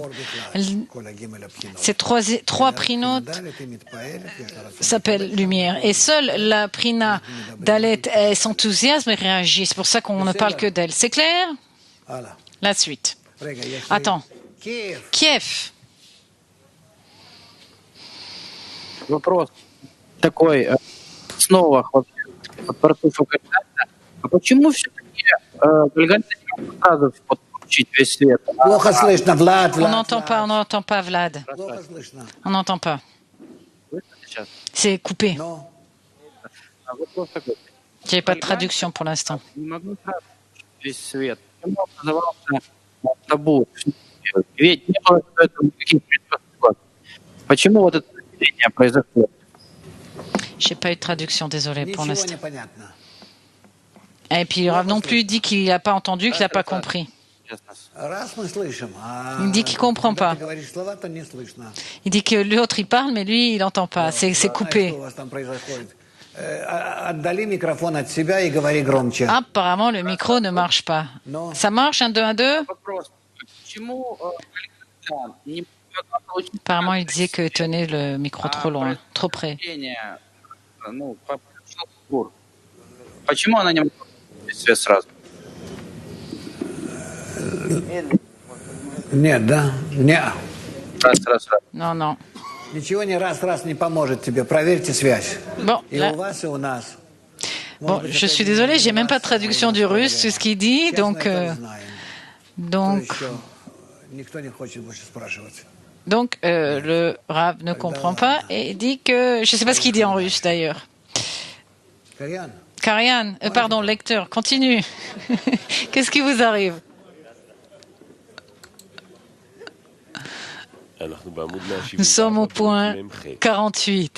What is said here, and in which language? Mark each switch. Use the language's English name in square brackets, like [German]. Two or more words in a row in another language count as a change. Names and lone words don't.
[French] Ces 3 Prinot s'appellent lumière. Et seule la Prinot Dalet s'enthousiasme et réagit. C'est pour ça qu'on ne parle que d'elle. C'est clair? La suite. Attends. Kiev. [Russian] Вопрос такой, снова от Парцуфа кандидата. А почему все-таки Гальгальда не может сразу получить весь свет? Плохо слышно, Влад. [French] On n'entend pas, Vlad. [Russian] Плохо слышно. [French] On n'entend pas. [Russian] Сейчас. [French] C'est coupé. [Russian] Но Вопрос такой. [French] Il n'y avait pas de traduction pour l'instant. [Russian] Не могу сразу получить весь свет. Почему образовался табу? Ведь не было до этого никаких предпосылок. Почему вот это разделение произошло? [French] Je n'ai pas eu de traduction, désolé pour [Russian] ничего [French] l'instant. [Russian] не понятно. [French] Et puis il Rav non plus dit qu'il n'a pas entendu, qu'il n'a pas compris. [Russian] Честно. Раз мы слышим, а [French] Il dit qu'il ne comprend [Russian] когда [French] pas. [Russian] ты говоришь слова, то не слышно. [French] Il dit que l'autre il parle, mais lui il n'entend pas. C'est [Russian] Что [French] coupé. [Russian] у вас там происходит? Отдали микрофон от себя и говори громче. [French] Apparemment le micro ne marche pas. Non. Ça marche, 1, 2, 1, 2. [Russian] Вопрос. Почему Гальгальда не могла получить [French] Apparemment il disait que tenait le micro trop loin, trop près. [Russian] разделение, произошел сбор? Почему она не могла получить свет сразу? Нет, да? Не. Раз. [French] Non, non. [Russian] Ничего не раз не поможет тебе. Проверьте связь. [French] Bon, [Russian] И [French] là- [Russian] у вас, и у нас. [French] bon, je suis désolée, j'ai même pas de traduction du russe, tout ce qu'il dit, donc [Russian] Никто не хочет больше спрашивать. [French] le Rav ne comprend pas et dit que je sais pas ce qu'il dit en russe d'ailleurs. [Russian] Карьян, [French] Karian, pardon, lecteur, continue. Qu'est-ce qui vous arrive? Nous sommes au point 48.